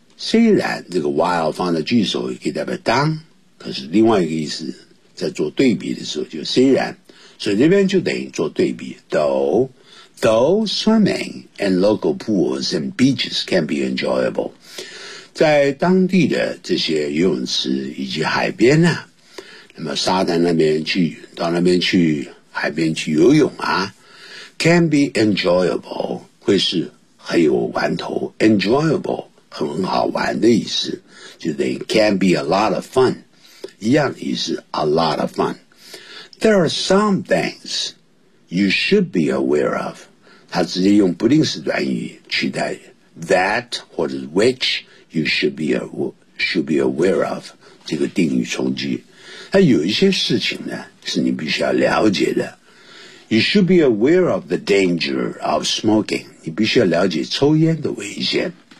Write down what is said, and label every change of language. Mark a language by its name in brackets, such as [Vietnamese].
[Chinese] 虽然这个 while 放在句首也可以代表当，可是另外一个意思，在做对比的时候就虽然，所以这边就等于做对比。 [English] Though swimming in local pools and beaches can be enjoyable. [Chinese] 在当地的这些游泳池以及海边呢，那么沙滩那边去，到那边去海边去游泳啊。 [English] can be enjoyable [Chinese] 会是很有玩头 [English] enjoyable [Chinese] 很好玩的意思，就是 [English] can be a lot of fun [Chinese] 一样的意思 [English] a lot of fun。 There are some things you should be aware of， [Chinese] 它直接用不定式短语取代 [English] that 或者 which you should be aware of， [Chinese] 这个定语从句。它有一些事情呢是你必须要了解的。 [English] You should be aware of the danger of smoking. [Chinese] 你必须要了解抽烟的危险。